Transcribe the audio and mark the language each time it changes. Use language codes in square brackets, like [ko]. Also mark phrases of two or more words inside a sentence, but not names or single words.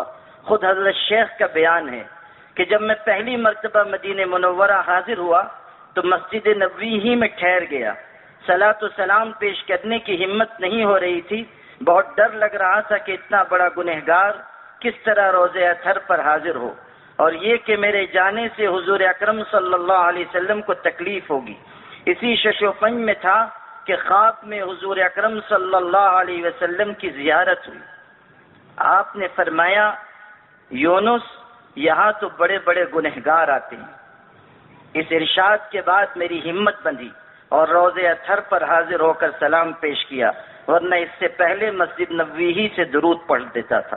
[ur] خود حضرت شیخ کا بیان ہے کہ جب میں پہلی مرتبہ مدینہ منورہ حاضر ہوا تو مسجد نبوی ہی میں ٹھہر گیا، صلاۃ و سلام پیش کرنے کی ہمت نہیں ہو رہی تھی، بہت ڈر لگ رہا تھا کہ اتنا بڑا گنہگار کس طرح روضہ اطہر پر حاضر ہو، اور یہ کہ میرے جانے سے حضور اکرم [ar] صلی اللہ علیہ وسلم [ur] کو تکلیف ہوگی۔ اسی شش و پنج میں تھا کہ خواب میں حضور اکرم [ar] صلی اللہ علیہ وسلم [ur] کی زیارت ہوئی۔ آپ نے فرمایا، یونس، یہاں تو بڑے بڑے گنہگار آتے ہیں۔ اس ارشاد کے بعد میری ہمت بندھی اور روضہ اطہر پر حاضر ہو کر سلام پیش کیا، ورنہ اس سے پہلے مسجد نبوی ہی سے درود پڑھ دیتا تھا۔